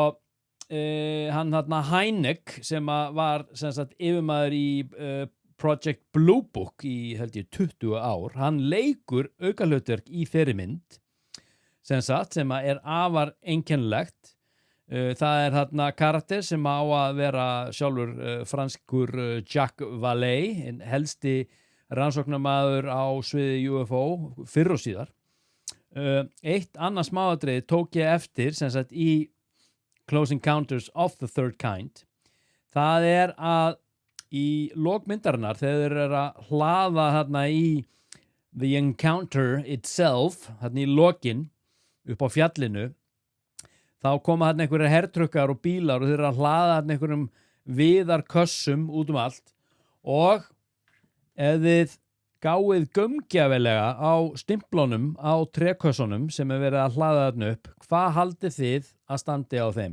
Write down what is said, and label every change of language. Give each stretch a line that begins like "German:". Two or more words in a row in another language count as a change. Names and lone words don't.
Icelandic: hann þarna Hynek sem var sem sagt yfirmaður í Project Blue Book í held ég 20 ár, hann leikur aukahlutverk í þeirri mynd, sem sagt, sem er afar einkennilegt, það er þarna karakter sem á að vera sjálfur franskur Jacques Vallée, helsti rannsóknarmaður á sviði UFO fyrr og síðar. Eitt annað smáatriði tók ég eftir sem sagt í Close Encounters of the Third Kind það er að í lokmyndarinnar þegar þeir eru að hlaða þarna í
English: the encounter itself
Icelandic: þarna í lokin upp á fjallinu þá koma þarna einhverjar hertrukkar og bílar og þeir eru að hlaða þarna einhverjum viðarkössum út allt og ef þið gáið gaumgjafilega á stimplunum á trékössunum sem verið að hlaða þarna upp, hvað haldið þið að standi á þeim?